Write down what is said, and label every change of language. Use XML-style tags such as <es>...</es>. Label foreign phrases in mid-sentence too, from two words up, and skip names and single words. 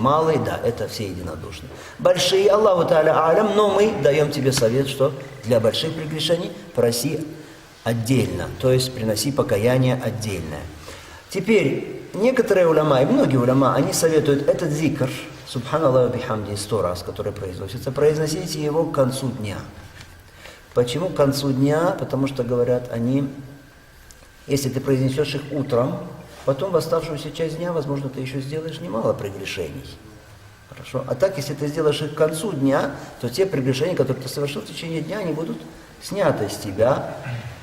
<ru>Малые, да, это все единодушны. Большие,</ru> <ar>الله تعالى أعلم,</ar> <ru>но мы даем тебе совет, что для больших прегрешений проси отдельно, то есть приноси покаяние отдельное. Теперь, некоторые уляма, и многие уляма, они советуют этот зикр,</ru> <ar>سبحان الله وبحمده,</ar> <ru>100 раз, который произносится, произносите его к концу дня. Почему к концу дня? Потому что, говорят они, если ты произнесешь их утром, потом в оставшуюся часть дня, возможно, ты еще сделаешь немало прегрешений. Хорошо? А так, если ты сделаешь их к концу дня, то те прегрешения, которые ты совершил в течение дня, они будут сняты с тебя.</ru>